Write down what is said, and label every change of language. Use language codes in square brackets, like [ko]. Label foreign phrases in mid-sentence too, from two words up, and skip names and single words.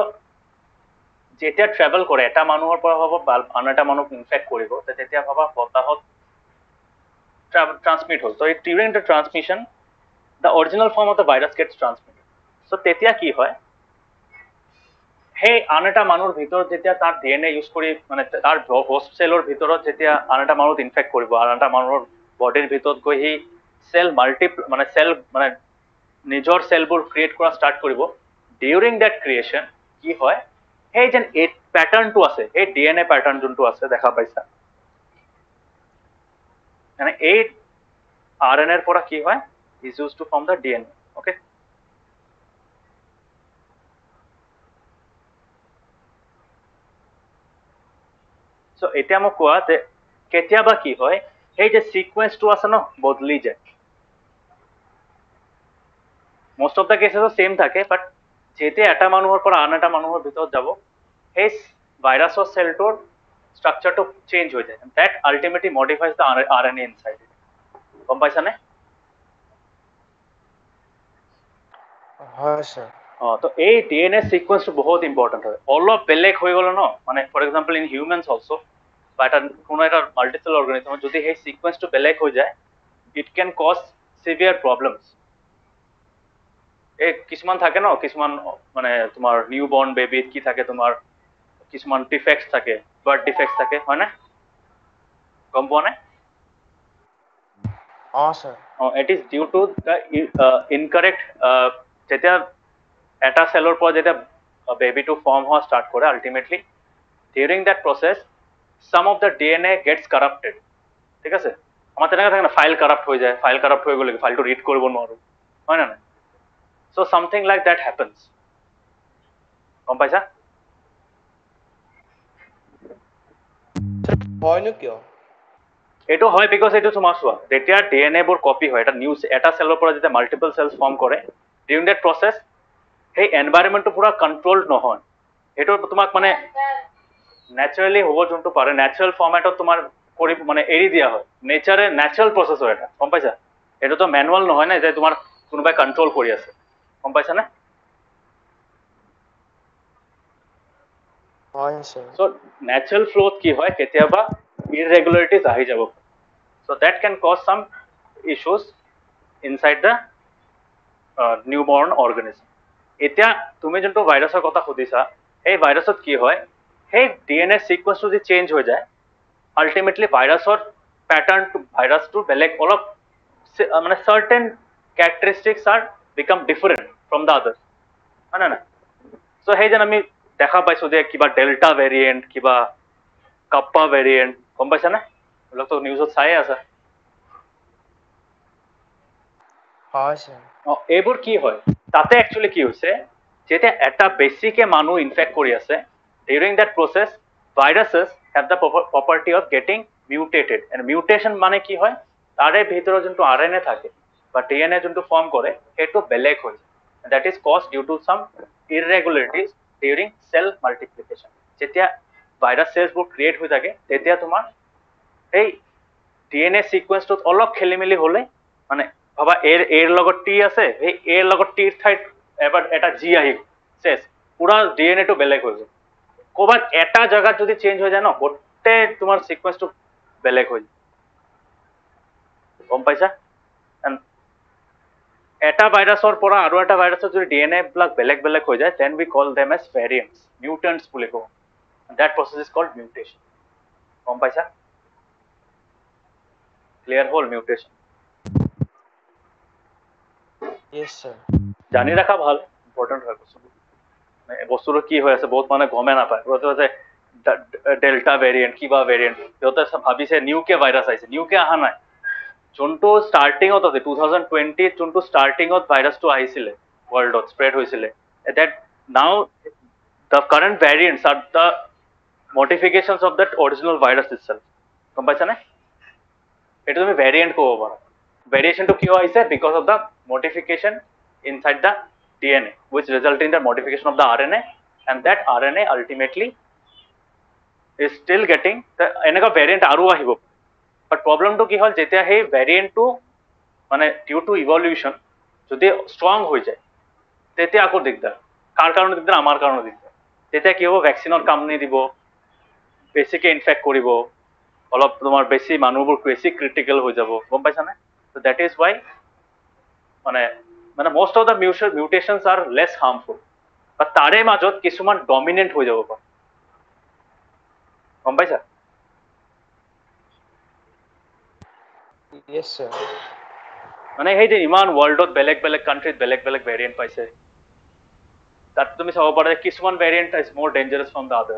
[as] যেতিয়া ট্ৰেভেল কৰে এটা মানুহৰ পৰা হ'ব আন এটা মানুহক ইনফেক্ট কৰিব তেতিয়া ভাবা বতাহত transmit হ'ল [en] so during the transmission the original form of the virus gets transmitted so [as] তেতিয়া কি হয় সেই আন এটা মানুহৰ ভিতৰত যেতিয়া তাৰ [en] DNA use [as] কৰি মানে তাৰ [en] host cellৰ [as] ভিতৰত যেতিয়া আন এটা মানুহক ইনফেক্ট কৰিব আন এটা মানুহৰ বডিৰ ভিতৰত গৈ সেই সেল মানে সেল মানে নিজৰ সেলবোৰ ক্ৰিয়েট কৰা ষ্টাৰ্ট কৰিব [en] during that creation [as] কি হয় সেই যেন এই প্যাটাৰ্নটো আছে এই [en] DNA pattern [as] যোনটো আছে দেখা পাইছা মানে এই RNA এর পৰা কি হয় [en] is used to form the DNA okay so [as] এতিয়া মই কোৱা যে কেতিয়াবা কি হয় এই যে সিকোয়েন্সটো আছে ন বদলি যায় [en] most of the cases [as] সেম থাকে বাট যেতে এটা মানুহৰ পৰা আন এটা মানুহৰ ভিতৰত যাব এই ভাইৰাছৰ সেলটোৰ স্ট্রাকচারটো চেঞ্জ হৈ যায় [en] that ultimately modifies the RNA inside it [as] গম পাইছানে হয় স্যার তো এই [en] DNA sequenceটো [as] বহুত ইম্পর্টেন্ট হয় অলপ বেলেগ হৈ গ'ল ন মানে [en] for example in humans also [as] বা এটা কোনো এটা [en] multicell organism [as] যদি সেই সিকোয়েন্সটো বেলেগ হৈ যায় [en] it can cause severe problems [as] এই কিছুমান থাকে ন কিছুমান মানে তোমাৰ [en] new born babyত [as] কি থাকে তোমাৰ কিছুমান ডিফেক্টস থাকে [en] birth defects [as] থাকে হয় না গম পোৱা নাই স্যার [en] it is due to the incorrect [as] যেতিয়া এটা সেলৰ পৰা যেতিয়া বেবিটো ফৰ্ম হোৱা ষ্টাৰ্ট কৰে [en] ultimately during that process some of the DNA gets corrupted [as] ঠিক আছে আমাৰ তেনেকা থাকে না [en] file corrupt [as] হৈ যায় [en] file corrupt [as] হৈ গ'লে ফাইলটো ৰিড কৰিব নোৱাৰো হয় না না [en] so something like that happens [as] গম পাইছা হয়নো কিয় এটো হয় বিকজ এটো তোমাৰ চোৱা যেতিয়া ডিএনএ বোৰ কপি হয় এটা নিউজ এটা সেলৰ পৰা যেতিয়া [en] multiple cells form [as] কৰে [en] during that process [as] সেই এনভায়রনমেন্টটো পুরা কন্ট্রোলড নহয় এটো তোমাক মানে ন্যাচারালি হ'ব যোনটো পাৰে [en] natural formatত [as] তোমাৰ কৰি মানে এৰি দিয়া হয় নেচারে [en] natural process [as] হয় এটা গম পাইছা এটো তো ম্যানুয়াল নহয় না যে তোমাৰ কোনোবাই কন্ট্রোল কৰি আছে গম পাইছা না হয় স্যার [en] so natural flow [as] কি হয় কেতিয়াবা [en] irregularities [as] আহি যাব [en] so that can cause some issues inside the newborn [as] organism এতিয়া তুমি যোনটো ভাইৰাছৰ কথা সুধিছা এই ভাইৰাছত কি হয় সেই [en] DNA sequenceটো [as] যে চেঞ্জ হৈ যায় আলটিমেটলি ভাইৰাছৰ প্যাটাৰ্নটো ভাইৰাছটো বেলেগ অলপ মানে [en] certain characteristics are become different from the others [as] হয় না সো সেই যেন আমি দেখা পাইছো যে কিবা [en] Delta variant [as] কিবা [en] Kappa variant [as] গম পাইছা না এইবিলাক তো নিউজত চাই আছে হয় স্যার এইবোৰ কি হয় তাতে একচুয়ালি কি হৈছে যেতিয়া এটা বেছিকে মানুহ ইনফেক্ট কৰি আছে [en] during that process viruses have the property of getting mutated and mutation [as] মানে কি হয় তাৰে ভিতৰত যোনটো আরএনএ থাকে বা ডিএনএ যোনটো ফর্ম কৰে সেইটো বেলেগ হৈ যায় [en] that is cause due to some irregularities during cell multiplication [as] যেতিয়া [en] virus cellsবোৰ [as] ক্ৰিয়েট হৈ থাকে তেতিয়া তোমাৰ এই [en] DNA sequenceটোত [as] অলপ খেলি মেলি হলে মানে ভাবা এৰ লগত টি আছে এই এৰ লগত টিৰ ঠাইত এবাৰ এটা জি আহি চেছ পুৰা ডিএনএ টো বেলেগ হৈ যায় ক'ৰবাত এটা জায়গাত যদি চেঞ্জ হৈ যায় ন গোটেই তোমাৰ সিকুৱেন্সটো বেলেগ হৈ যায় গম পাইছা এটা ভাইৰাছৰ পৰা আৰু এটা ভাইৰাছৰ যদি ডিএনএ বিলাক বেলেগ বেলেগ হৈ যায় [en] then we call them as variants mutants [as] বুলি কওঁ [en] that process is called mutation [as] গম পাইছা ক্লিয়াৰ হ'ল মিউটেশন [en] yes sir [as] জানি ৰাখা ভাল ইম্পৰ্টেন্ট হয় বস্তুটো কি হৈ আছে বহুত মানে গমে নাপায় [en] Delta variant [as] কিবা ভেৰিয়েণ্ট সিহঁতে ভাবিছে নিউকে ভাইৰাছ আহিছে নিউকে অহা নাই যোনটো ষ্টাৰ্টিঙত আছে 2020 যোনটো ষ্টাৰ্টিঙত ভাইৰাছটো আহিছিলে ৱৰ্ল্ডত স্প্ৰেড হৈছিলে [en] that now the current variants are the modifications of that original virus itself [as] গম পাইছানে এইটো তুমি ভেৰিয়েণ্ট ক'ব পাৰা ভেৰিয়েশ্যনটো কিয় আহিছে [en] because of the modification inside the DNA which result in the modification of the RNA and that RNA ultimately is still getting the [as] এনেকুৱা ভেৰিয়েণ্ট আৰু আহিব বাট প্ৰব্লেমটো কি হ'ল যেতিয়া সেই ভেৰিয়েণ্টটো মানে [en] due to evolution [as] যদি ষ্ট্ৰং হৈ যায় তেতিয়া আকৌ দিগদাৰ কাৰ কাৰণে দিগদাৰ আমাৰ কাৰণে দিগদাৰ তেতিয়া কি হ'ব ভেকচিনৰ কাম নিদিব বেছিকে ইনফেক্ট কৰিব অলপ তোমাৰ বেছি মানুহবোৰ বেছি ক্ৰিটিকেল হৈ যাব গম পাইছানে [en] so that is why [as] মানে মানে [en] most of the mutations are less harmful but [as] তাৰে মাজত কিছুমান ডমিনেন্ট হৈ যাব পাৰে গম পাইছা [en] yes sir [as] মানে সেই যে ইমান ৱৰ্ল্ডত বেলেগ বেলেগ কাণ্ট্ৰিত বেলেগ বেলেগ ভেৰিয়েণ্ট পাইছে তাত তুমি চাব পাৰা কিছুমান [en] variant is more dangerous from the others